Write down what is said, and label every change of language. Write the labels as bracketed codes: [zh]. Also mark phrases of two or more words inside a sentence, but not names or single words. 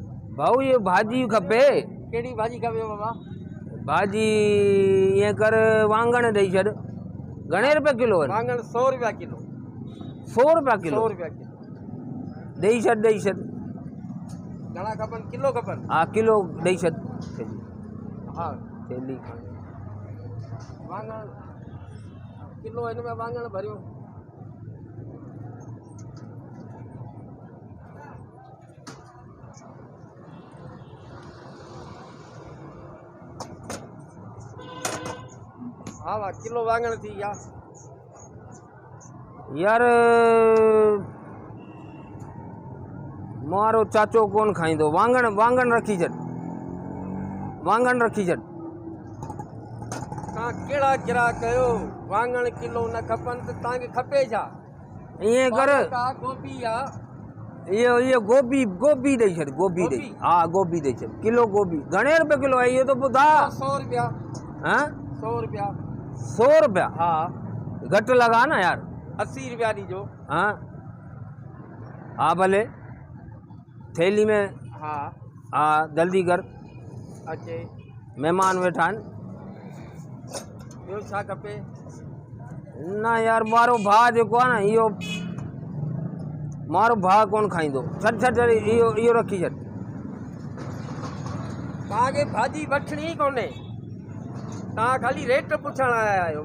[sd] भाऊ ये भाजी खपे। केड़ी भाजी खपे बाबा? भाजी ये कर वांगण ॾेई छॾ। घणे रुपए किलो आहिनि? वांगण 100 रुपया किलो। 100 रुपया किलो? 100 रुपया किलो। ॾेई छॾ ॾेई छॾ। घणा खपनि? किलो खपनि? हा किलो ॾेई छॾ। हा थैली वांगण किलो हिन में वांगण भरियो। हाँ वाह किलो वांगण थी गया यार। मारो चाचो कौन खाईंदो? वांगण वांगण रखी छॾ। वांगण रखी छॾ। तव्हां कहिड़ा गिराक कयो? वांगण किलो न खपनि त तव्हांखे खपे छा? ईअं कर गोभी आहे ये गोभी गोभी ॾेई छॾ। गोभी ॾेई। हा गोभी ॾेई छॾ। किलो गोभी घणे रुपए किलो आहे इहो त ॿुधा? 100 रुपया। हाँ 100 रुपया। 100 रुपया? हाँ घटि लगा ना यार। 80 रुपया ॾिजो। हाँ हाँ भले थैली में। हाँ हाँ जल्दी कर, अचे। मेहमान वेठा आहिनि। ॿियो छा खपे? ना यार मारो भाउ जेको आहे न इहो मारो भाउ कोन खाईंदो। छॾ छॾ छॾ इहो रखी छॾ। तव्हांखे भाॼी वठणी ई कोन्हे, तव्हां खाली रेट पुछण आया आहियो।